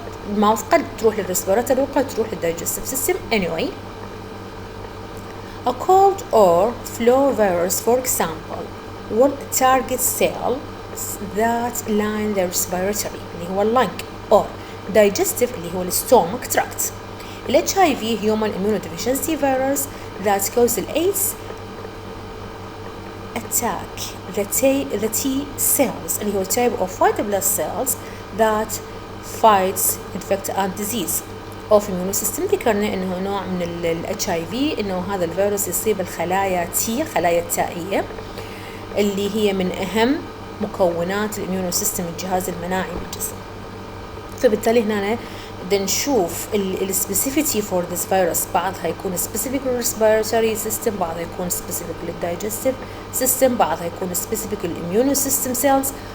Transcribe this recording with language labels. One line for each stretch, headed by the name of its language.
Arabic: الماوث قد تروح للريسبيراتوري وقد تروح للدايجستيف سيستم.
English: Anyway, a cold or flu virus, for example, will target cells that line the respiratory
Arabic: اللي هو اللنج
English: or digestive
Arabic: اللي هو الستومك تراكت.
English: ال HIV human immunodeficiency virus that causes AIDS attack the T cells
Arabic: اللي هو
English: type of white blood cells that fights infect and disease of immune system.
Arabic: ذكرنا إنه نوع من ال HIV إنه هذا الفيروس يصيب الخلايا T، خلايا التائية اللي هي من أهم مكونات الاميونو سيستم، الجهاز المناعي بالجسم. فبالتالي هنا بدنا نشوف السبيسيفيتي فور ذيس فيروس، بعضها يكون سبيسيفيك للريسبيراتوري سيستم، بعضها يكون سبيسيفيك للدايجستيف سيستم، بعضها يكون سبيسيفيك للاميونو سيستم سيلز.